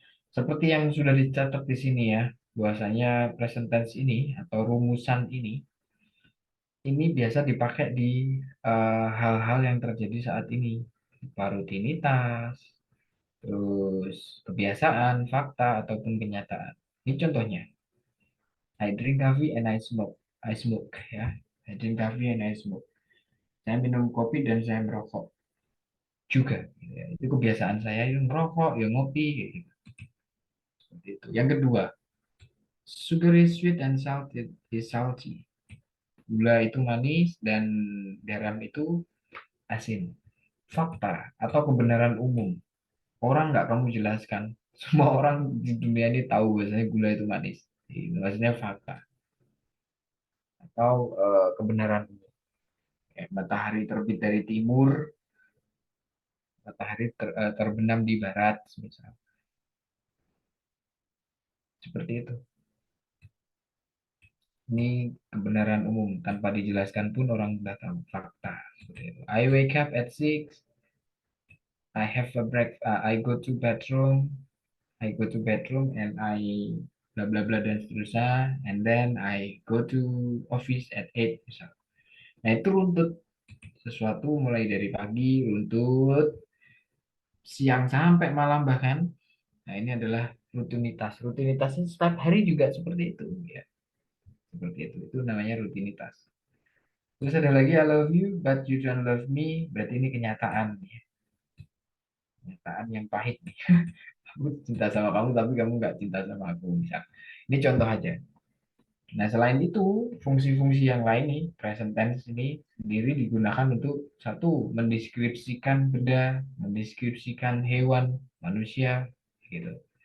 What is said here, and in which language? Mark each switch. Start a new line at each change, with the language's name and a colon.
Indonesian: Seperti yang sudah dicatat di sini ya, bahwasanya present tense ini atau rumusan ini biasa dipakai di hal-hal yang terjadi saat ini, berupa rutinitas, terus kebiasaan, fakta, ataupun kenyataan. Ini contohnya.
English: I drink coffee and I smoke. I smoke ya. I drink coffee and I smoke.
Indonesian: Saya minum kopi dan saya merokok juga. Ya, itu kebiasaan saya itu merokok, ya ngopi, kayak gitu. Seperti itu. Yang kedua,
English: sugar is sweet and salt is salty.
Indonesian: Gula itu manis dan garam itu asin. Fakta atau kebenaran umum. Orang nggak kamu jelaskan. Semua orang di dunia ini tahu bahwasanya gula itu manis. Itu maksudnya fakta atau kebenaran umum. Kayak matahari terbit dari timur, matahari terbenam di barat, misal. Seperti itu. Ini kebenaran umum tanpa dijelaskan pun orang sudah tahu fakta. Seperti itu.
English: I wake up at 6. I have a breakfast. I go to bedroom. I go to bedroom and I bla bla bla
Indonesian: dan seterusnya.
English: And then I go to office at 8
Indonesian: misal. Nah itu runtut sesuatu mulai dari pagi, runtut siang sampai malam bahkan. Nah ini adalah rutinitas. Rutinitas ini setiap hari juga seperti itu ya. Seperti itu namanya rutinitas. Terus ada lagi
English: I love you but you don't love me.
Indonesian: Berarti ini kenyataan ya. Kenyataan yang pahit nih. Aku cinta sama kamu tapi kamu nggak cinta sama aku misal. Ini contoh aja. Nah, selain itu, fungsi-fungsi yang lain nih, present tense ini sendiri digunakan untuk satu, mendeskripsikan benda, mendeskripsikan hewan, manusia, gitu.